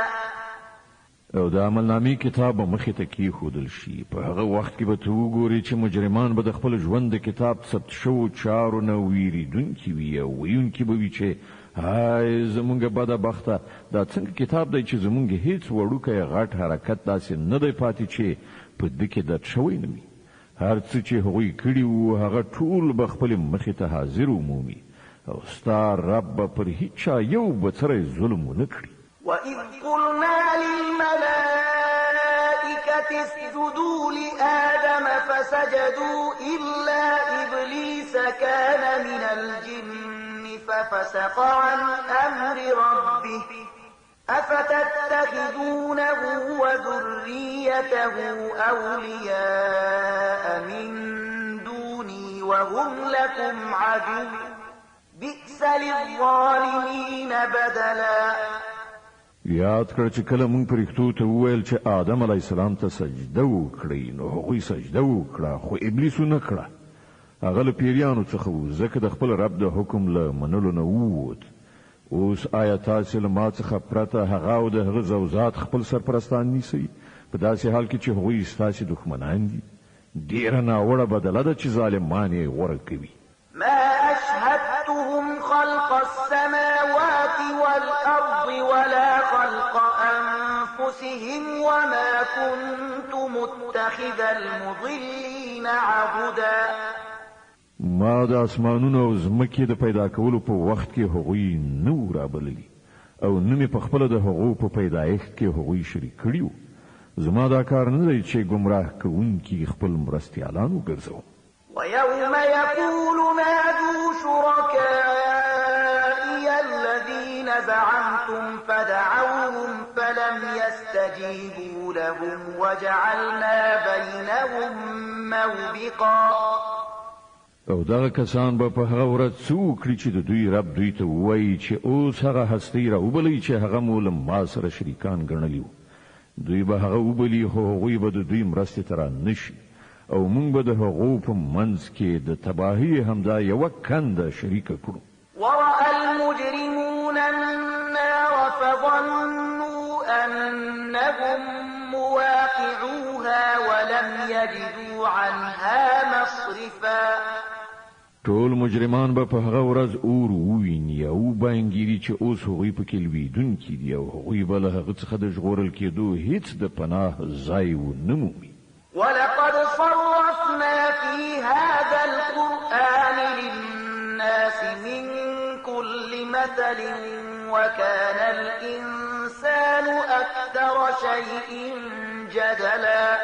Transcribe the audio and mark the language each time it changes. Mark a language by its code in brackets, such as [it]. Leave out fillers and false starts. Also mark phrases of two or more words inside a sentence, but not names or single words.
[ps] او د عملنامې کتاب به مخې ته کېښودل شي په هغه وخت کې به ته وګورې چې مجرمان به د خپل ژوند د کتاب ثبت شوو چارو نه ویریدونکي وي او ویونکي به وي چې هاي زمونږ بده بخته دا څنګه کتاب دی چې زمونږ هیڅ وړوکی غټ حرکت داسې نه دی پاتې چې په ده کې درد شوی نه وي. هر څه چې هغوی کړي وو هغه ټول به خپلې مخې ته حاضر ومومي او ستا رب به پر هیچا یو بڅری ظلم ونه کړي. [ar] وَإِذْ قُلْنَا لِلْمَلَائِكَةِ اسْجُدُوا لِآدَمَ فَسَجَدُوا إِلَّا إِبْلِيسَ كَانَ مِنَ الْجِنِّ فَفَسَقَ عَنْ أَمْرِ رَبِّهِ أَفَتَتَّخِذُونَهُ وَذُرِّيَّتَهُ أَوْلِيَاءَ مِن دُونِي وَهُمْ لَكُمْ عَدُوٌّ بِئْسَ لِلظَّالِمِينَ بَدَلًا. [ps] یاد کړه چې کله مونږ پرښتو ته وویل چې آدم [ar] علیه السلام [ps] ته سجده وکړئ نو هغوی سجده وکړه خو ابلیس ونه کړه. هغه له پیریانو څخه و ځکه د خپل رب د حکم له منلو نه ووت. اوس آیا تاسې له ما څخه پرته هغه او د هغه زوزات خپل سرپرستان نیسئ په داسې حال کې چې هغوی ستاسې دښمنان دي؟ ډېره ناوړه بدله ده چې ظالمان یې غوره کوي. [ar] ما أشهدتهم خلق السماوات والأرض ولا خلق أنفسهم وما كنت متخذ المضلين عبدا. [ps] ما د اسمانونو او ځمکې د پیدا کولو په وخت کې هغوی نه رابللي او نه مې په خپله د هغو په پیدایښت کې هغوی شریک کړي وو. زما دا کار نه دی چې ګمراه کوونکي خپل مرستیالان وګرځوم. [ar] ويوم يقول نادوا شركائي زعمتم فدعوهم فلم يستجيبوا لهم وجعلنا بينهم موبقا. [ps] او دغه کسان به په هغه ورځ څه وکړي چې د دوی رب دوی ته وایي چې اوس هغه هستی راوبلئ چې هغه مو له ما سره شریکان ګڼلي وو. دوی به هغه وبلي خو هغوی به د دوی مرستې ته رانشي او موږ به د هغو په منځ کې د تباهۍ همدا یوه کنده شریکه کړو. [ar] ورأى المجرمون النار فظنوا أنهم مواقعوها ولم يجدوا عنها مصرفا. [ps] ټول مجرمان به په هغه ورځ اور وویني او باینګیري چې اوس هغوی پکې لویدونکي دي او هغوی به له هغه څخه د ژغورل کېدو هیڅ د پناه ځای ونه مومي. [ar] ولقد صرفنا في هذا القرآن للناس من كل مثل وكان الإنسان أكثر شيء جدلا.